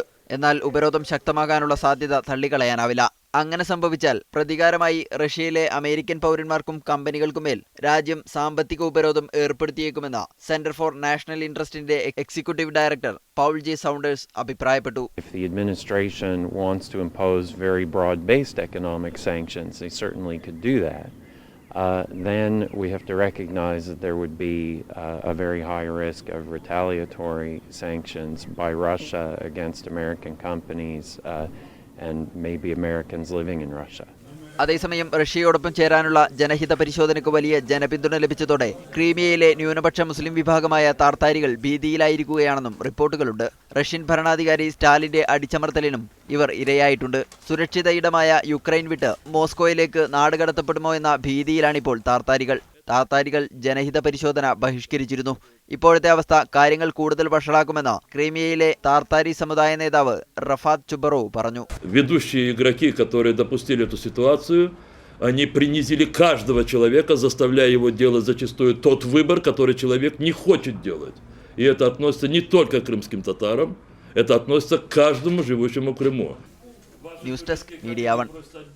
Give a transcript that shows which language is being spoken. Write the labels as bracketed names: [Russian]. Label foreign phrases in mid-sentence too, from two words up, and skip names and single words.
[Malayalam] എന്നാൽ ഉപരോധം ശക്തമാകാനുള്ള സാധ്യത തള്ളിക്കളയാനാവില്ല. അങ്ങനെ സംഭവിച്ചാൽ പ്രതികാരമായി റഷ്യയിലെ അമേരിക്കൻ പൗരന്മാർക്കും കമ്പനികൾക്കുമേൽ രാജ്യം സാമ്പത്തിക ഉപരോധം ഏർപ്പെടുത്തിയേക്കുമെന്ന് സെന്റർ ഫോർ നാഷണൽ ഇൻട്രസ്റ്റിന്റെ എക്സിക്യൂട്ടീവ് ഡയറക്ടർ പൗൾ ജെ സൗണ്ടേഴ്സ് അഭിപ്രായപ്പെട്ടു. [English] If the administration wants to impose very broad-based economic sanctions, they certainly could do that. Then we have to recognize that there would be a very high risk of retaliatory sanctions by Russia against American companies and maybe Americans living in Russia. [Malayalam] അതേസമയം റഷ്യയോടൊപ്പം ചേരാനുള്ള ജനഹിത പരിശോധനയ്ക്ക് വലിയ ജനപിന്തുണ ലഭിച്ചതോടെ ക്രീമിയയിലെ ന്യൂനപക്ഷ മുസ്ലിം വിഭാഗമായ താർത്താരികൾ ഭീതിയിലായിരിക്കുകയാണെന്നും റിപ്പോർട്ടുകളുണ്ട്. റഷ്യൻ ഭരണാധികാരി സ്റ്റാലിന്റെ അടിച്ചമർത്തലിനും ഇവർ ഇരയായിട്ടുണ്ട്. സുരക്ഷിത ഇടമായ യുക്രൈൻ വിട്ട് മോസ്കോയിലേക്ക് നാടുകടത്തപ്പെടുമോ എന്ന ഭീതിയിലാണിപ്പോൾ താർത്താരികൾ ജനഹിത പരിശോധന ബഹിഷ്കരിച്ചിരുന്നു. ഇപ്പോഴത്തെ അവസ്ഥ കാര്യങ്ങൾ കൂടുതൽ വഷളാക്കുമെന്ന് ക്രീമിയയിലെ താർത്താരി സമുദായ നേതാവ് റഫാത്ത് ചുബറോവ് പറഞ്ഞു. [Russian] Ведущие игроки, которые допустили эту ситуацию, они принизили каждого человека, заставляя его делать зачастую тот выбор, который человек не хочет делать. И это относится не только к крымским татарам, это относится к каждому живущему в Крыму. [English] news desk [Malayalam] മീഡിയ 1.